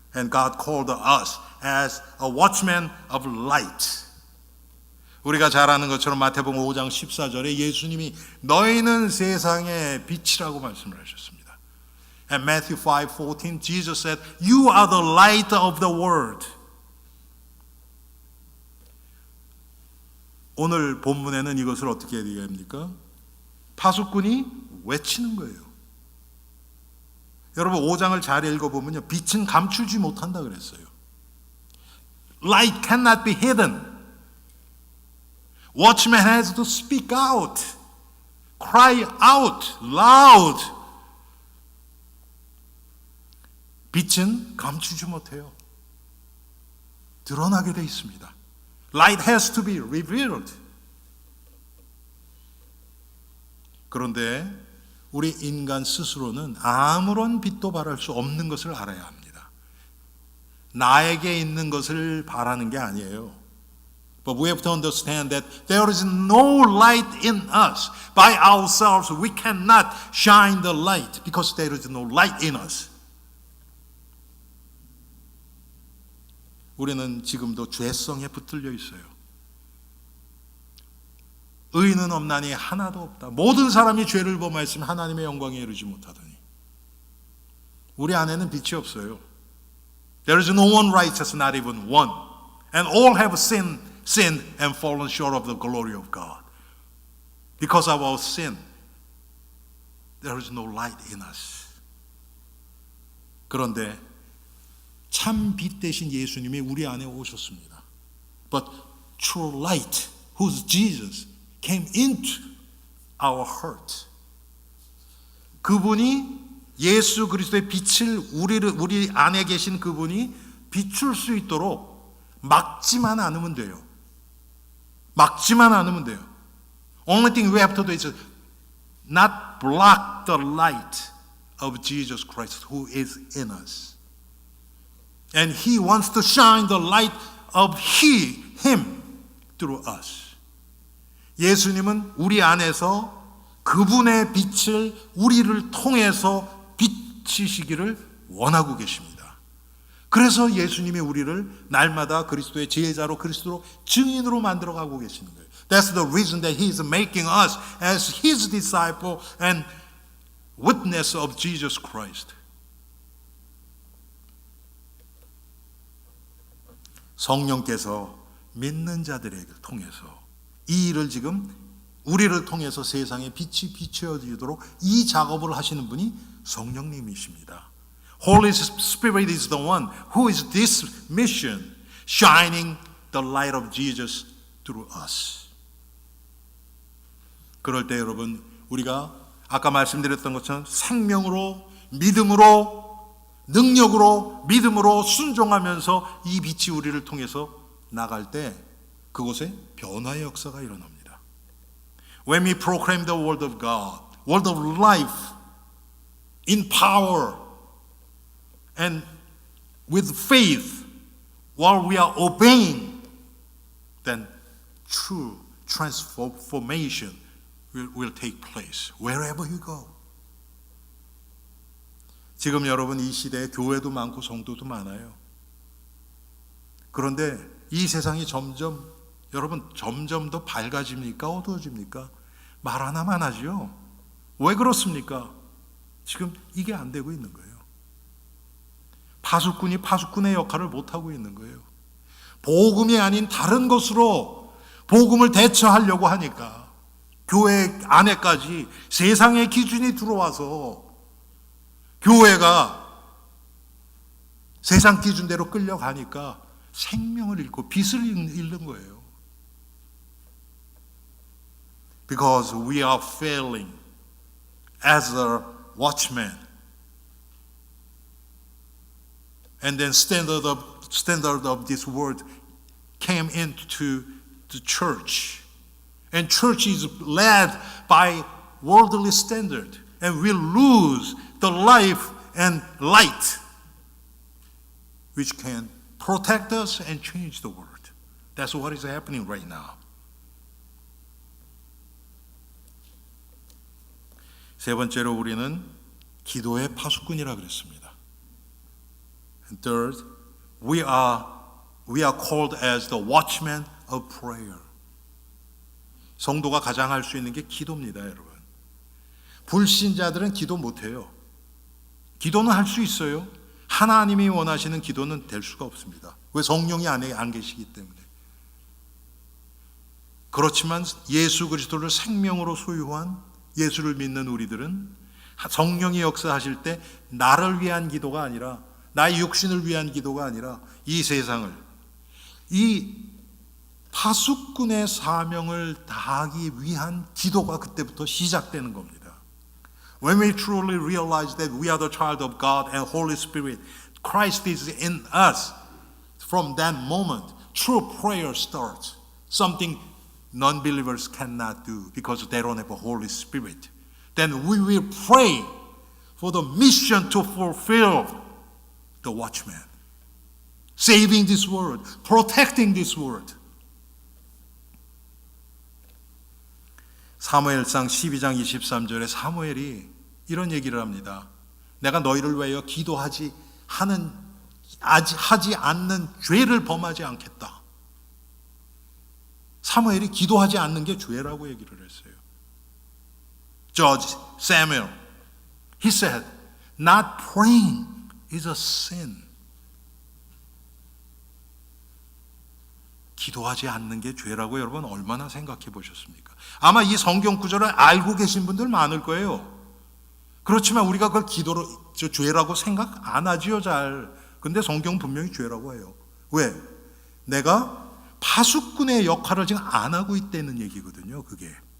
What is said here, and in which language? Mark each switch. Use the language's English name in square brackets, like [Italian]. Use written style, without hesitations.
[English] And God called us as a watchman of light. [Korean] 우리가 잘 아는 것처럼 마태복음 5장 14절에 예수님이 너희는 세상의 빛이라고 말씀을 하셨습니다. [English] And Matthew 5:14, Jesus said, "You are the light of the world." [Korean] 오늘 본문에는 이것을 어떻게 얘기합니까? 파수꾼이 외치는 거예요. 여러분 5장을 잘 읽어보면요, 빛은 감추지 못한다 그랬어요. [English] Light cannot be hidden. Watchman has to speak out, cry out loud. [Korean] 빛은 감추지 못해요. 드러나게 돼 있습니다. [English] Light has to be revealed. [Korean] 그런데 우리 인간 스스로는 아무런 빛도 발할 수 없는 것을 알아야 합니다. 나에게 있는 것을 바라는 게 아니에요. [English] But we have to understand that there is no light in us. By ourselves we cannot shine the light because there is no light in us. [Korean] 우리는 지금도 죄성에 붙들려 있어요. 의인은 없나니 하나도 없다. 모든 사람이 죄를 범하였으면 하나님의 영광에 이르지 못하더니. 우리 안에는 빛이 없어요. [English] There is no one righteous, not even one. And all have sinned and fallen short of the glory of God. Because of our sin, there is no light in us. [Korean] 그런데 참 빛 대신 예수님이 우리 안에 오셨습니다. [English] But true light, who's Jesus, came into our heart. [Korean] 그분이 예수 그리스도의 빛을 우리 안에 계신 그분이 비출 수 있도록 막지만 않으면 돼요. 막지만 않으면 돼요. [English] Only thing we have to do is not block the light of Jesus Christ who is in us. And He wants to shine the light of Him through us. [Korean] 예수님은 우리 안에서 그분의 빛을 우리를 통해서 비치시기를 원하고 계십니다. 그래서 예수님이 우리를 날마다 그리스도의 제자로 그리스도로 증인으로 만들어가고 계시는 거예요. [English] That's the reason that He is making us as His disciple and witness of Jesus Christ. [Korean] 성령께서 믿는 자들에게 통해서 이 일을 지금 우리를 통해서 세상에 빛이 비춰지도록 이 작업을 하시는 분이 성령님이십니다. [English] Holy Spirit is the one who is this mission, shining the light of Jesus through us. [Korean] 그럴 때 여러분 우리가 아까 말씀드렸던 것처럼 생명으로 믿음으로 능력으로 믿음으로 순종하면서 이 빛이 우리를 통해서 나갈 때 그곳에 변화의 역사가 일어납니다. [English] When we proclaim the word of God, word of life, in power and with faith, while we are obeying, then true transformation will take place wherever you go. [Korean] 지금 여러분 이 시대에 교회도 많고 성도도 많아요. 그런데 이 세상이 점점 더 밝아집니까? 어두워집니까? 말 하나만 하죠. 왜 그렇습니까? 지금 이게 안 되고 있는 거예요. 파수꾼이 파수꾼의 역할을 못하고 있는 거예요. 복음이 아닌 다른 것으로 복음을 대처하려고 하니까 교회 안에까지 세상의 기준이 들어와서 교회가 세상 기준대로 끌려가니까 생명을 잃고 빛을 잃는 거예요. [English] Because we are failing as a watchman. And then standard of this word came into the church. And church is led by worldly standard. And we lose the life and light which can protect us and change the world. That's what is happening right now. [Korean] 세 번째로 우리는 기도의 파수꾼이라 그랬습니다. [English] And third, we are called as the watchmen of prayer. [Korean] 성도가 가장 할 수 있는 게 기도입니다, 여러분. 불신자들은 기도 못해요. 기도는 할 수 있어요. 하나님이 원하시는 기도는 될 수가 없습니다. 왜? 성령이 안에 안 계시기 때문에. 그렇지만 예수 그리스도를 생명으로 소유한 예수를 믿는 우리들은 성령이 역사하실 때 나를 위한 기도가 아니라 나의 육신을 위한 기도가 아니라 이 세상을 이 파수꾼의 사명을 다하기 위한 기도가 그때부터 시작되는 겁니다. [English] When we truly realize that we are the child of God and Holy Spirit, Christ is in us, from that moment, true prayer starts. Something non-believers cannot do because they don't have a Holy Spirit. Then we will pray for the mission to fulfill the watchman. Saving this world, protecting this world. [Korean] 사무엘상 12장 23절에 사무엘이 이런 얘기를 합니다. 내가 너희를 위하여 기도하지 않는 죄를 범하지 않겠다. 사무엘이 기도하지 않는 게 죄라고 얘기를 했어요. [English] Judge Samuel, he said, not praying is a sin. [Korean] 기도하지 않는 게 죄라고 여러분 얼마나 생각해 보셨습니까? 아마 이 성경 구절을 알고 계신 분들 많을 거예요. 그렇지만 우리가 그걸 기도로 죄라고 생각 안 하지요, 잘. 근데 성경은 분명히 죄라고 해요. 왜? 내가 파수꾼의 역할을 지금 안 하고 있다는 얘기거든요, 그게.